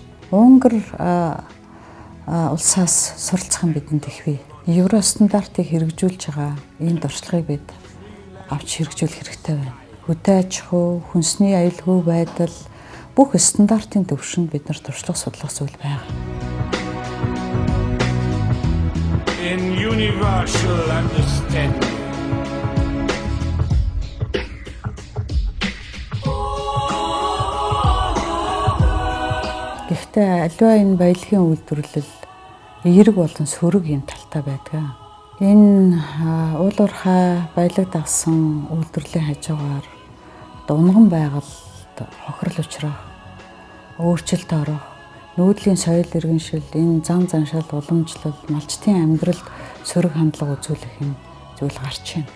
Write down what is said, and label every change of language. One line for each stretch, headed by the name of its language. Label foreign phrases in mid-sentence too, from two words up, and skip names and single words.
Mongolian: Унгар улсаас суралцах нь бидэнд их бий. Евро стандартыг хэрэгжүүлж байгаа энэ дуршлагыг бид авч хэрэгжүүлэх хэрэгтэй байна. Хөдөө аж ахуй, хүнсний аюулгүй байдал бүх стандартын төвшөнд бид нар туршлага судлах зүйл байгаа.
English: In universal understanding.
Mongolian: Гэхдээ аливаа энэ баялагын үйлдвэрлэл эерэг болон сөрөг юм талтай байдаг. Энэ уул уурхай баялаг дагсан үйлдвэрлэлийн хажуугаар унган байгальд хохирол учрах, өөрчлөлт орох, нүүдлийн соёл иргэншил, энэ зам заншил уламжлал, малчтын амьдралд сөрөг хандлага үзүүлэх юм зүйл гарч байна.